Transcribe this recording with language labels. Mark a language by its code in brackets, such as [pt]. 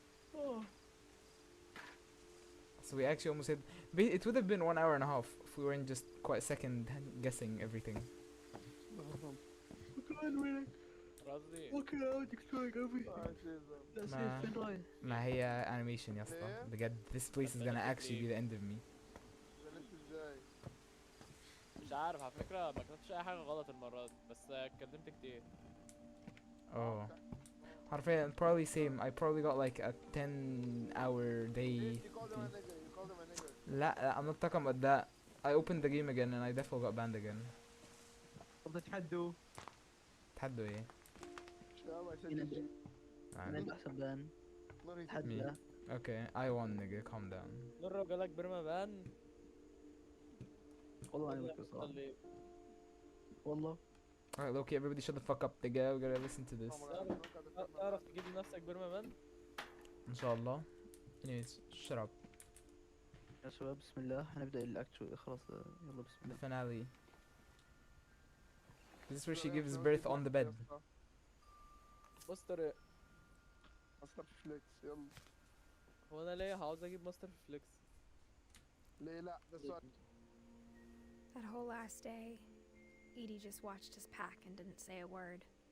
[en] So we actually almost hit. It would have been 1 hour and a half if we weren't just quite second guessing everything. [ar] قصدي [en] Walking around exploring everything. That's [ar] ما, [en] it, Finroy. [ar] ما هي animation يا اسطى بجد. [en] This place is gonna actually be the end of me. [ar] مش عارف على فكرة ما كتبتش أي حاجة غلط المرة دي بس اتكلمت كتير. [en] Oh. [ar] حرفيا [en] probably same. I probably got like a 10-hour day. [ar] لا, [en] I'm not talking about that. I opened the game again and I definitely got banned again. [ar] طب تحدوا. تحدوا ايه؟ من أحسن بان. تحدى. [en] Okay, I won nigga, calm down. [ar] مرة جالك برما بان. والله ما أعرف صراحة. والله. [en] Alright, Loki, everybody shut the fuck up nigga. We gotta listen to this. [ar] تعرف تجيب لنفسك برما بان؟ إن شاء الله. [en] Anyways, shut up. [ar] يا شباب بسم الله هنبدأ الأكت خلاص يلا بسم [en] The [ar] الله. [en] finale. This is where she gives birth on the bed. [ar] ماستر ماستر فليكس يلا. هو أنا ليه عاوز أجيب ماستر فليكس؟ ليه لا ده سؤال. [en] That whole last day, Edie just watched us pack and didn't say a word.